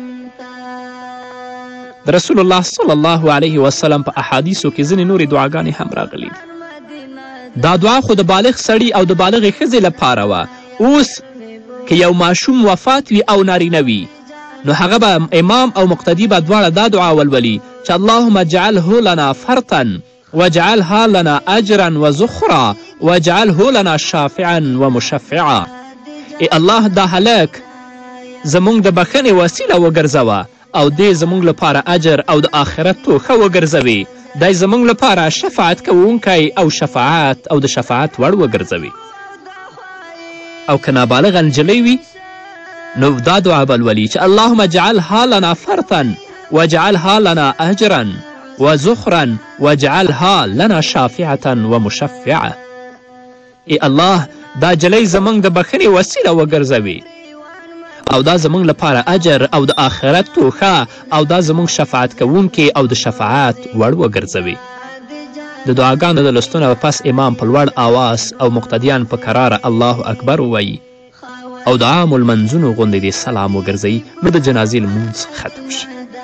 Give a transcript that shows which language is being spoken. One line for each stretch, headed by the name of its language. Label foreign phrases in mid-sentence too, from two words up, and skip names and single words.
Pashto: د رسول الله صلی الله علیه وسلم په احادیثو کې ځینې نورې دعاګانې هم راغلي دي. دا دعا خو د بالغ سړي او د بالغې ښځې لپاره وه. اوس که یو ماشوم وفات وي او نارینه وي نو هغه به امام او مقتدي به دواړه دا دعا ولولي چې
Arabic: اللهم اجعله لنا فرطا واجعلها لنا اجرا وزخرا واجعله لنا شافعا ومشفعا.
Pashto: ای الله دا هلک زموږ د بخښنې وسیله وګرځوه او دې زموږ لپاره اجر او د آخرت توښه وګرځوي. دی زموږ لپاره شفاعت کوونکی او شفاعت او د شفاعت وړ وګرځوي. او که نابالغه نجلۍ وي نو دا دعا به لولي چې
Arabic: اللهم اجعلها لنا فرطا واجعلها لنا اجرا وزخرا واجعلها لنا شافعة ومشفعة.
Pashto: ای الله دا جلۍ زموږ د بخښنې وسیله وګرځوي او دا زموږ لپاره اجر او د آخرت توښه او دا زموږ شفاعت کوونکې او د شفاعت وړ وګرځوي. د دعاګانو د لوستونه پس امام په لوړ آواز او مقتدیان په کراره الله اکبر ووایي او د عامو لمنځونو غوندې د سلام وګرځوي نو د جنازې لمونځ ختم شي.